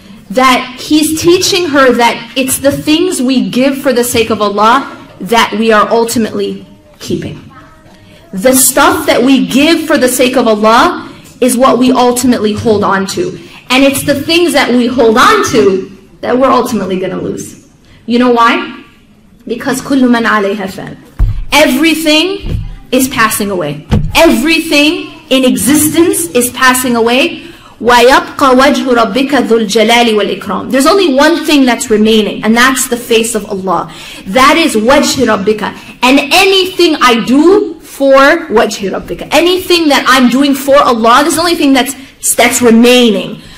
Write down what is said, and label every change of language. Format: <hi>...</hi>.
<en>That he's teaching her that it's the things we give for the sake of Allah that we are ultimately keeping. The stuff that we give for the sake of Allah is what we ultimately hold on to. And it's the things that we hold on to that we're ultimately going to lose. You know why?</en> <ar>Because كُلُّ مَنْ عَلَيْهَا فَانٍ.</ar> <en>Everything is passing away. Everything in existence is passing away.</en> <ar>وَيَبْقَ وَجْهُ رَبِّكَ ذُو الْجَلَالِ وَالْإِكْرَامِ.</ar> <en>There's only one thing that's remaining, and that's the face of Allah. That is</en> <ar>وَجْهُ رَبِّكَ.</ar> <en>And anything I do for وَجْهُ رَبِّكَ, anything that I'm doing for Allah, this is the only thing that's remaining.</en>